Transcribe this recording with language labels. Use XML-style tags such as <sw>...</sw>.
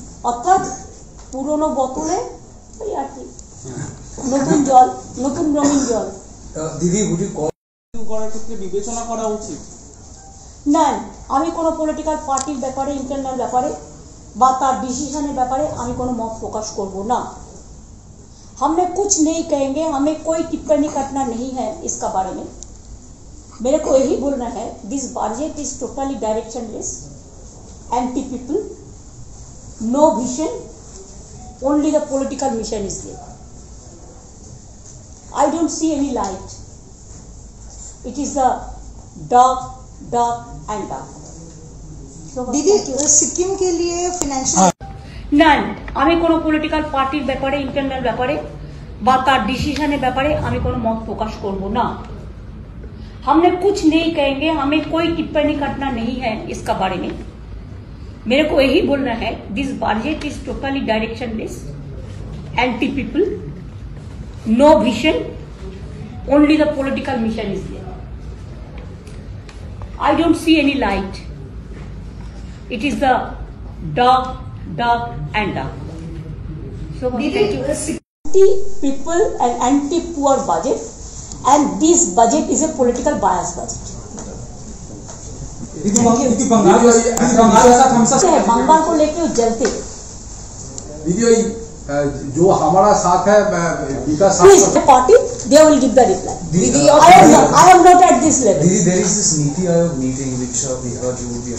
<bn>অর্থাৎ পুরনো বোতলে ওই আর কি নতুন জল, নতুন রঙিন জল। দিদি করার ক্ষেত্রে বিবেচনা করা উচিত না। আমি কোনো পলিটিক্যাল পার্টির ব্যাপারে, ইন্টারনাল ব্যাপারে বা তার ডিসিশনের ব্যাপারে আমি কোনো মত প্রকাশ করব না।</bn> <hi>हमने कुछ नहीं कहेंगे, हमें कोई टिप्पणी करना नहीं है इसका बारे में। मेरे को यही बोलना है,</hi> <en>This budget is totally directionless, anti people, no vision, only the political mission is there. I don't see any light. It is the dark and dark.</en> <hi>दीदी, सिक्किम के लिए फाइनेंशियल</hi> <bn>না আমি কোনো পলিটিক্যাল পার্টির ব্যাপারে ইন্টারনাল ব্যাপারে বা তার ডিसीजन ব্যাপারে আমি কোনো মত প্রকাশ করব না।</bn> <hi>हमने कुछ नहीं कहेंगे, हमें कोई टिप्पणी करना नहीं है इसका बारे में। मेरे को यही बोलना है,</hi> <en>This budget is totally directionless, anti people, no vision, only the political mission is there. I don't see any light. It is the dark and dark. So thank you. Anti-people and anti-poor budget, and this budget is a political bias budget.</en> <hi>Bengal को लेके वो जलते। दीदी जो हमारा साथ है विकास</hi> <en>Please, the party, they will give the reply. I am not at this level. Didi, there is this Niti Aayog meeting which we heard you would be.</en>